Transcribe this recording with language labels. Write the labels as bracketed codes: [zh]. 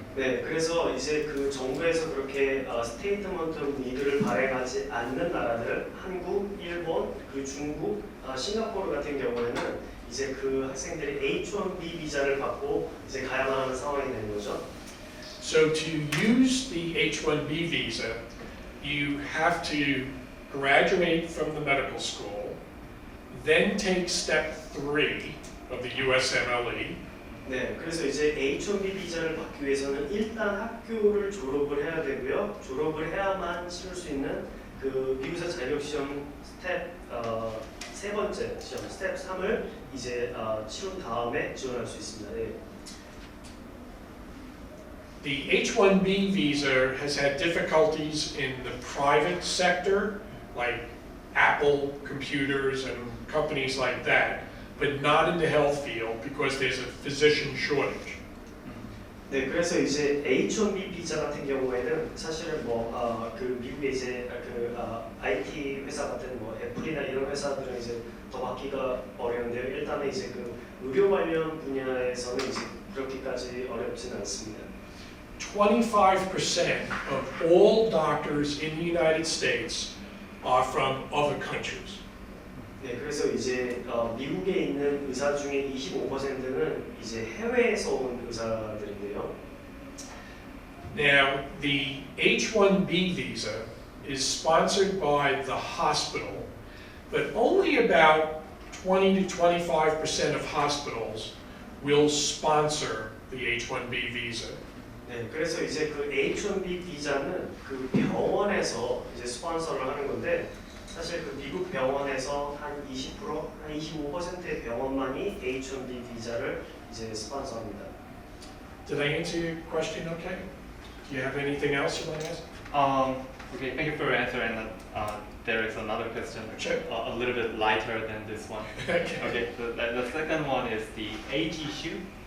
[ko] 네, 그래서 이제 그 정부에서 그렇게 스테이트먼트 오브 니드를 발행하지 않는 나라들, 한국, 일본, 그 중국, 싱가포르 같은 경우에는 이제 그 학생들이 H-1B 비자를 받고 이제 가야만 하는 상황이 되는 거죠. [en] So to use the H-1B visa, you have to graduate from the medical school, then take step 3 of the USMLE. [ko] 네, 그래서 이제 H-1B 비자를 받기 위해서는 일단 학교를 졸업을 해야 되고요. 졸업을 해야만 치를 수 있는 그 미국에서 자격 시험 스텝 세 번째 시험 스텝 3을 이제 치른 다음에 지원할 수 있습니다. 네. [en] The H-1B visa has had difficulties in the private sector, like Apple computers and companies like that, but not in the health field because there's a physician shortage. [ko] 네, 그래서 이제 H-1B 비자 같은 경우에는 사실은 그 미국의 이제 IT 회사 같은 애플이나 이런 회사들은 이제 더 받기가 어려운데요. 일단은 이제 그 의료 관련 분야에서는 이제 그렇게까지 어렵진 않습니다. [en] 25% of all doctors in the United States are from other countries. [ko] 네, 그래서 이제 미국에 있는 의사 중에 25%는 이제 해외에서 온 의사들인데요. [en] Now, the H-1B visa is sponsored by the hospital, but only about 20 to 25% of hospitals will sponsor the H-1B visa. [ko] 네, 그래서 이제 그 H-1B 비자는 그 병원에서 이제 스폰서를 하는 건데 사실 그 미국 병원에서 한 20%, 한 25%의 병원만이 H-1B 비자를 이제 스폰서합니다. [en] Did I answer your question okay? Do you have anything else you want to ask? Okay, thank you for your answer. And there is another question, a little bit lighter than this one. Okay, so the second one is the age issue.